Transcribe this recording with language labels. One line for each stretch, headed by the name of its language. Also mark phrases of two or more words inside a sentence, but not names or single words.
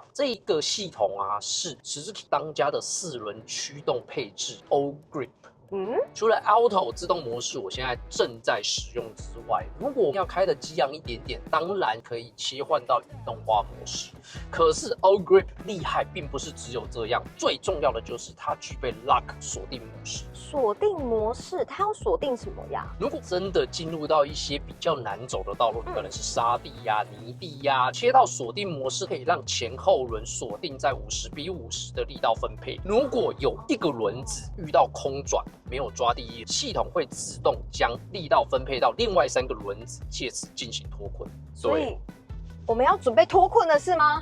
Chinese: 這一個系統啊，是 Suzuki 當家的4輪驅動配置 O-Grip。除了 Auto 自動模式我現在正在使用之外，如果要開的激昂一點點，當然可以切換到運動化模式。可是 O-Grip 厲害並不是只有這樣，最重要的就是它具備 Lock 鎖定模式。鎖定模式，它要鎖定什麼呀？如果真的進入到一些比較難走的道路，可能是沙地呀、泥地呀，切到鎖定模式可以讓前後輪鎖定在50:50的力道分配。如果有一個輪子遇到空轉，沒有抓地力，系統會自動將力道分配到另外3個輪子，借此進行脫困。所以我們要準備脫困了是嗎？